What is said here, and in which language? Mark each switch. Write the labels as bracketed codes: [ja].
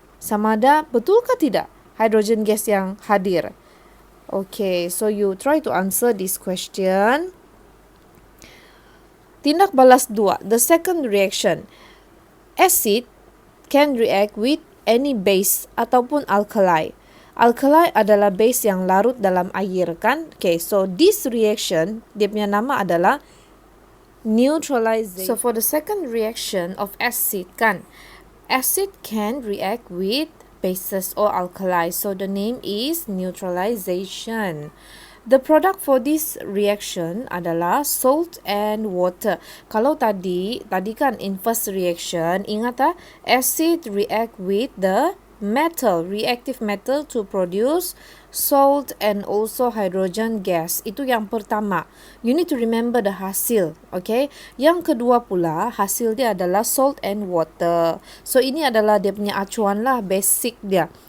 [ms] Sama ada betul ke tidak hydrogen gas yang hadir? [en] Okay, so you try to answer this question. [ms] Tindak balas 2, [en] the second reaction. Acid can react with any base [ms] ataupun [en] alkali. [ms] Alkali adalah base yang larut dalam air kan? [en] Okay, so this reaction, [ms] dia punya nama adalah [en] neutralization. So for the second reaction of acid kan, acid can react with bases or alkali. So the name is neutralization. The product for this reaction [ms] adalah [en] salt and water. [ms] Kalau tadi kan [en] in first reaction, [ms] ingat tak? [en] Acid react with the metal, reactive metal to produce salt and also hydrogen gas. [ms] Itu yang pertama. You need to remember the hasil, okay? Yang kedua pula, hasil dia adalah [en] salt and water. [ms] So ini adalah dia punya acuan lah, basic dia.